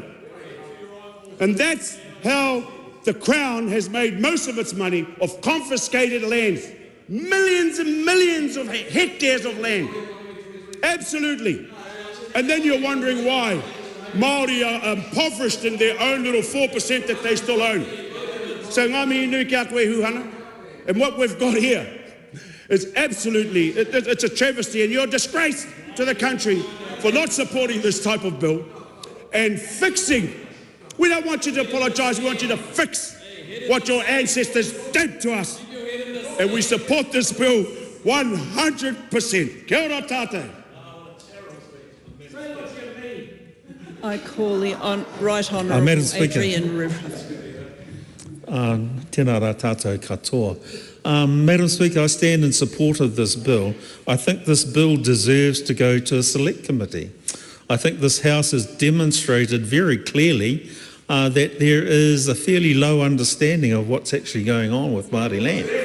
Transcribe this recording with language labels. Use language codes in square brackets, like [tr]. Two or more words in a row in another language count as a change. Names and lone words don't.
[en] And that's how the Crown has made most of its money of confiscated lands. Millions and millions of hectares of land. Absolutely. And then you're wondering why Māori are impoverished in their own little 4% that they still own. [mi] So ngā mihi nui kia koe Whānau. [en] And what we've got here is absolutely, it's a travesty, and you're a disgrace to the country for not supporting this type of bill and fixing. We don't want you to apologise, we want you to fix what your ancestors did to us. And we support this bill 100%. [mi] Kia ora tātou. [en] I call the Right Honourable Madam Speaker. Adrian River. [mi] Tēnā rā tātou katoa. [en] Madam Speaker, I stand in support of this bill. I think this bill deserves to go to a select committee. I think this House has demonstrated very clearly that there is a fairly low understanding of what's actually going on with Māori land.